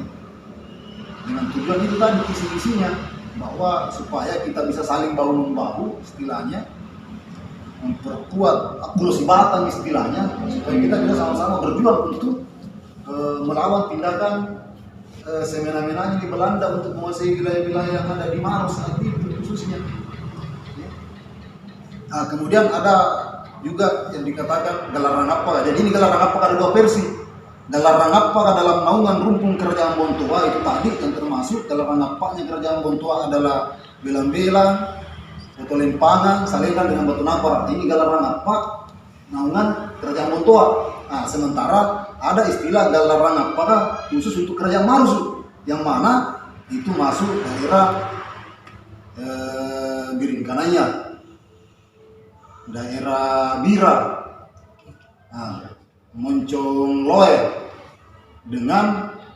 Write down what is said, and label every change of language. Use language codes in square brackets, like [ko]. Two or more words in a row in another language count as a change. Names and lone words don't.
[id] Dengan tujuan itu tadi visi-misinya bahwa supaya kita bisa saling bahu-membahu istilahnya, memperkuat Abdullah Batang istilahnya, supaya kita bisa sama-sama berjuang untuk melawan tindakan semena-menanya di Belanda untuk menguasai wilayah-wilayah yang ada di Maros saat itu khususnya. Kemudian ada juga yang dikatakan Gelar Rangapaka. Jadi ini Gelar Rangapaka ada 2 versi. Gelar Rangapaka dalam naungan rumpun kerajaan Bontowa itu tadi yang termasuk Gelar Rangapaknya kerajaan Bontowa adalah Belang-Belang, Batu Lempangan, Salengan dengan Batu Napar. Ini Gelar Rangapak naungan kerajaan Bontowa. Sementara ada istilah Gelar Rangapaka khusus untuk kerajaan Maros yang mana itu masuk daerah Biringkanaya, daerah Bira, Moncong Loe dengan